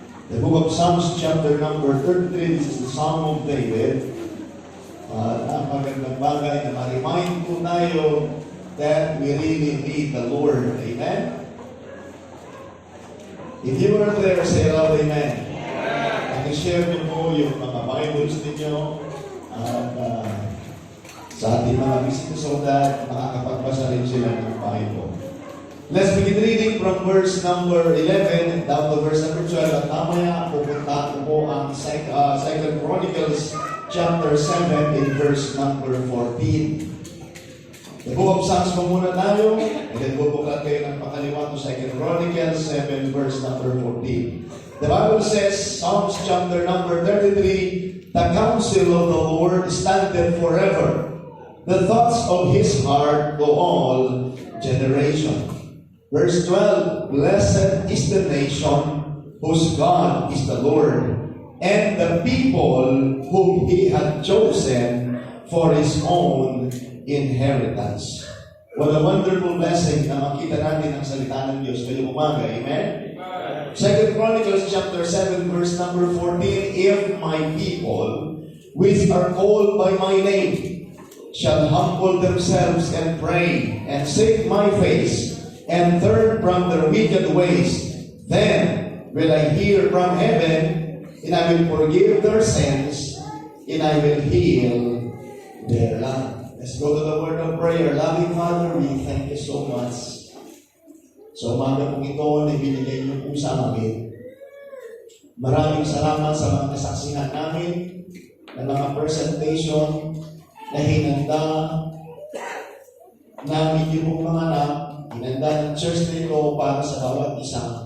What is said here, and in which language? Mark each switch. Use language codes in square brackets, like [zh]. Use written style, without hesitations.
[en] The book of Psalms chapter number 33, this is the Psalm of David. [tl] Napagandang bagay na ma-remind po tayo [en] that we really need the Lord. Amen? If you were there, say loud, amen. [tl] I-share niyo po yung mga Bibles ninyo at sa ating mga visitors [en] so that [tl] makakapagbasa rin sila ng Bible. [en] Let's begin reading from verse number 11 down to verse number 12. [tl] At mamaya pupunta ko po ang [en] 2 Chronicles chapter 7 in verse number 14. The book of Psalms [tl] po muna tayo, [en] and then [tl] bubuklat kayo ng pakaliwa [en] to 2 Chronicles 7 verse number 14. The Bible says, Psalms chapter number 33, the counsel of the Lord standeth forever, the thoughts of his heart to all generations. Verse 12, blessed is the nation whose God is the Lord, and the people whom he hath chosen for his own inheritance. What a wonderful blessing [tl] na makita natin ang salita ng Diyos ngayong umaga. Amen? 2 Chronicles chapter 7 verse number 14, if my people, which are called by my name, shall humble themselves and pray, and seek my face, and turn from their wicked ways, then will I hear from heaven, and I will forgive their sins, and I will heal their land. Let's go to the word of prayer. Loving Father, we thank you so much. So umaga pong ito na binigay niyo po sa amin. Maraming salamat sa mga kasaksihan namin, ng mga presentation na hinanda namin yung pong mga anak, hinanda ng church nito para sa bawat isa.